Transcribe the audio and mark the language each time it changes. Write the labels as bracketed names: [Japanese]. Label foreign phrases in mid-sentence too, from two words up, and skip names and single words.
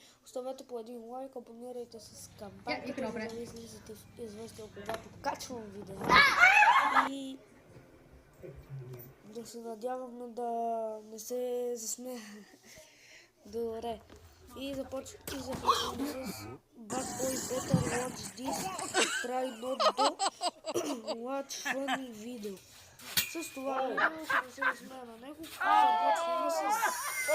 [Bulgarian] Оставете по един лайк, абонирайте се с камбанката, за да ви излизате известия, когато качвам видео. И да се надяваме да не се засмея. Добре. И започваме с Bad Boy Better Watch This, Try Not to Watch Funny Video. С това видео ще се засмея на него. Започваме с